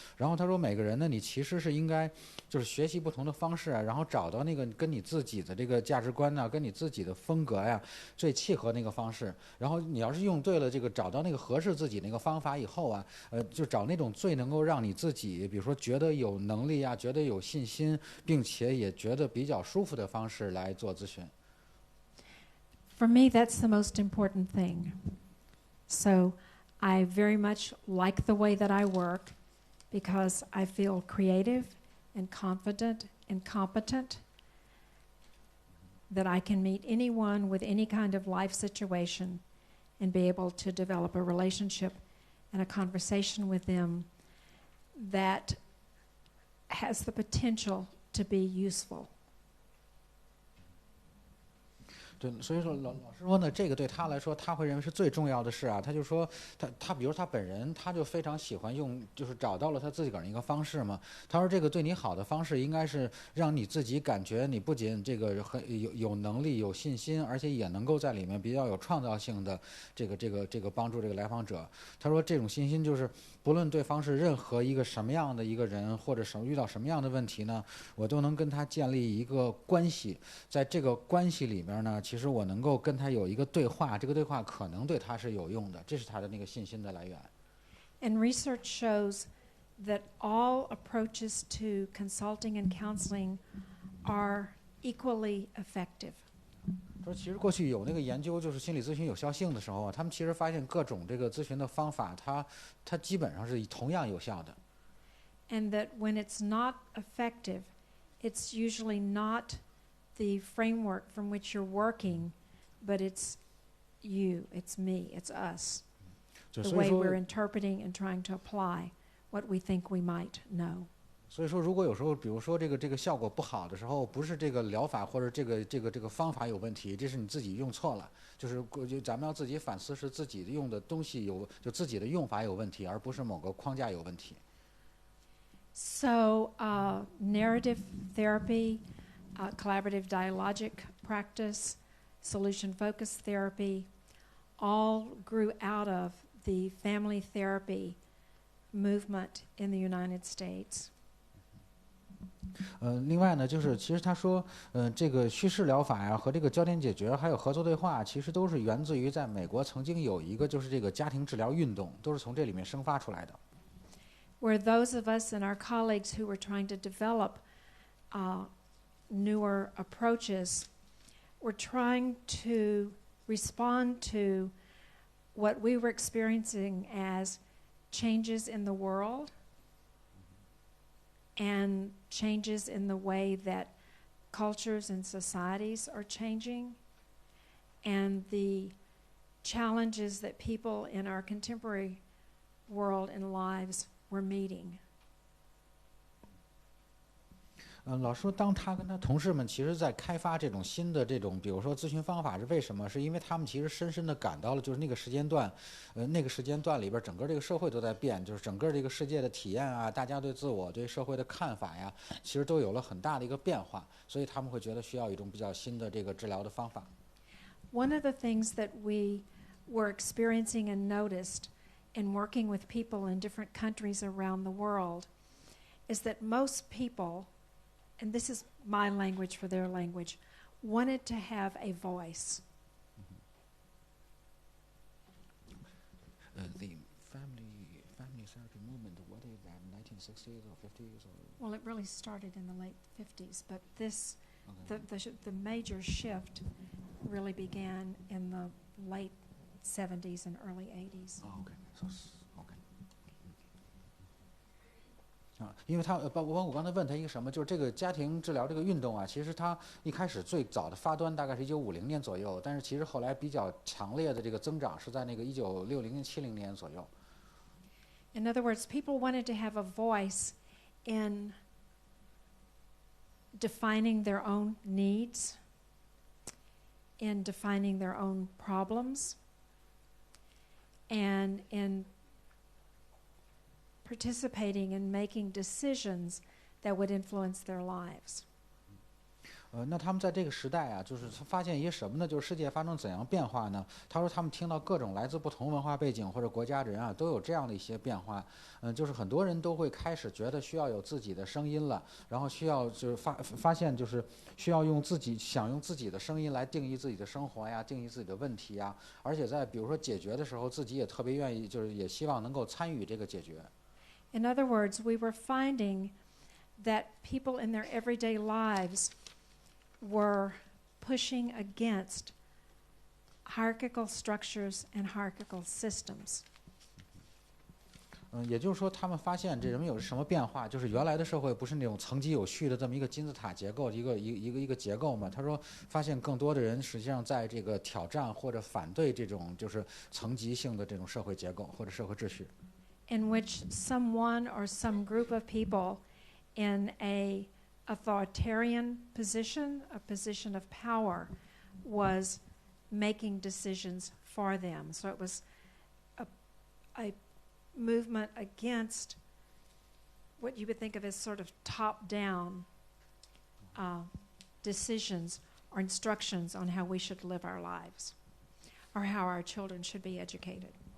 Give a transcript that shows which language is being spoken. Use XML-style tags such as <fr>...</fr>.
<zh>然后他说每个人呢，你其实是应该就是学习不同的方式啊，然后找到那个跟你自己的这个价值观呢，跟你自己的风格呀最契合那个方式。然后你要是用对了这个找到那个合适自己那个方法以后啊，就找那种最能够让你自己，比如说觉得有能力啊，觉得有信心，并且也觉得比较舒服的方式来做咨询。</zh> <en>For me, that's the most important thing. So I very much like the way that I work because I feel creative and confident and competent, that I can meet anyone with any kind of life situation and be able to develop a relationship and a conversation with them that has the potential to be useful.</en> <zh>对，所以说老师说呢，这个对他来说，他会认为是最重要的事啊。他就说他比如他本人，他就非常喜欢用，就是找到了他自己个人一个方式嘛。他说这个对你好的方式，应该是让你自己感觉你不仅这个很有能力、有信心，而且也能够在里面比较有创造性的这个帮助这个来访者。他说这种信心就是不论对方是任何一个什么样的一个人，或者遇到什么样的问题呢，我都能跟他建立一个关系。在这个关系里面呢，其实我能够跟他有一个对话，这个对话可能对他是有用的，这是他的那个信心的来源。</zh> <en>And research shows that all approaches to consulting and counseling are equally effective.</en> <zh>说其实过去有那个研究，就是心理咨询有效性的时候啊，他们其实发现各种这个咨询的方法，它基本上是同样有效的。</zh> <en>And that when it's not effective, it's usually not the framework from which you're working, but it's you, it's me, it's us. The way we're interpreting and trying to apply what we think we might know.</en> <zh>所以说，如果有时候，比如说这个效果不好的时候，不是这个疗法或者这个方法有问题，这是你自己用错了。就咱们要自己反思，是自己用的东西就自己的用法有问题，而不是某个框架有问题。</zh> <en>So, narrative therapy, collaborative dialogic practice, solution-focused therapy, all grew out of the family therapy movement in the United States.</en> <zh>另外呢，就是其实他说，这个叙事疗法呀和这个焦点解决还有合作对话，其实都是源自于在美国曾经有一个就是这个家庭治疗运动，都是从这里面生发出来的。</zh> <en>Where those of us and our colleagues who were trying to develop newer approaches were trying to respond to what we were experiencing as changes in the world and changes in the way that cultures and societies are changing, and the challenges that people in our contemporary world and lives were meeting.</en> <zh>老师说，当他跟他同事们其实在开发这种新的这种，比如说咨询方法是为什么？是因为他们其实深深地感到了，就是那个时间段，那个时间段里边，整个这个社会都在变，就是整个这个世界的体验啊，大家对自我、对社会的看法呀，其实都有了很大的一个变化，所以他们会觉得需要一种比较新的这个治疗的方法。</zh> <en>One of the things that we were experiencing and noticed in working with people in different countries around the world is that most people, and this is my language for their language, wanted to have a voice. The family therapy movement, what is that, 1960s or 50s? Well, it really started in the late 50s, but this, the major shift really began in the late 70s and early 80s. Oh, okay. So, okay.</en> <zh>因为他包括我刚才问他一个什么，就是这个家庭治疗这个运动啊，其实它一开始最早的发端大概是1950年左右，但是其实后来比较强烈的这个增长是在那个1960年、70年左右。</zh> <en>In other words, people wanted to have a voice in defining their own needs, in defining their own problems, and in participating in making decisions that would influence their lives.</en> <zh>那他们在这个时代啊，就是发现一些什么呢？就是世界发生怎样变化呢？他说他们听到各种来自不同文化背景或者国家的人啊，都有这样的一些变化。就是很多人都会开始觉得需要有自己的声音了，然后需要就是发现就是需要用自己的声音来定义自己的生活呀，定义自己的问题呀，而且在比如说解决的时候，自己也特别愿意，就是也希望能够参与这个解决。</zh> <en>In other words, we were finding that people in their everyday lives were pushing against hierarchical structures and hierarchical systems.</en> <zh>也就是说，他们发现这人们有什么变化？就是原来的社会不是那种层级有序的这么一个金字塔结构，一个结构嘛。他说，发现更多的人实际上在这个挑战或者反对这种就是层级性的这种社会结构或者社会秩序。</zh> <en>In which someone or some group of people in a authoritarian position, a position of power, was making decisions for them. So it was a movement against what you would think of as sort of top-down decisions or instructions on how we should live our lives or how our children should be educated.</en>